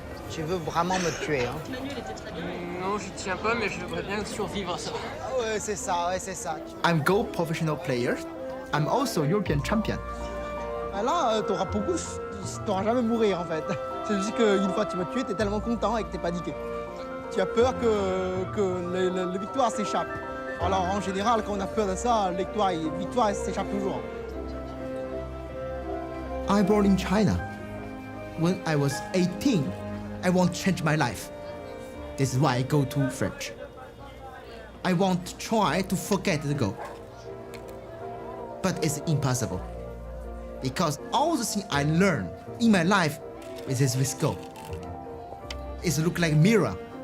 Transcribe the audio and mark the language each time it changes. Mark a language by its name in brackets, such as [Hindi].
[French] Tu veux vraiment me tuer, hein? Non, je tiens pas, mais je voudrais bien survivre à ça. Ah ouais, c'est ça, ouais, c'est ça. [English] I'm Go professional player. I'm also European champion. [French] Ah là, t'auras beaucoup, t'auras jamais mourir en fait. C'est juste qu'une fois que tu m'as tué, t'es tellement content et que t'es paniqué. Tu as peur que les victoires s'échappent. Alors en général, quand on a peur de ça, les victoires s'échappent toujours. [English] I'm born in China. When I was 18, I want to change my life. This is why I go to French. I want to try to forget the Go. But it's impossible. Because all the things I learned in my life is with Go. It looks like a mirror.